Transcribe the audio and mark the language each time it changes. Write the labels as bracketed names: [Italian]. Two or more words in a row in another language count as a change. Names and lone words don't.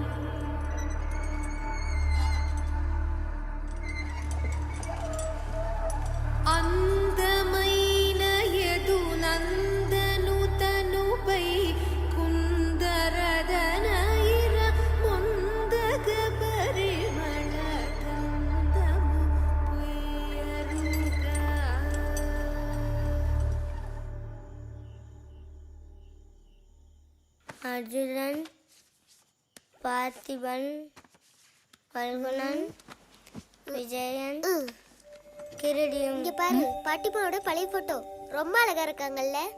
[Telugu] అందమైన యదు నందను తనుపై కుందరదన ఇర ముందగ పరిమళ గంధము పుయ్యరుగా. [Tamil] அர்ஜுனன், பார்த்திபன், பல்குணன், விஜயன், கிரடியும். இங்க பாரு, பார்த்திபனோட பழைய போட்டோ ரொம்ப அழகா இருக்காங்கல்ல.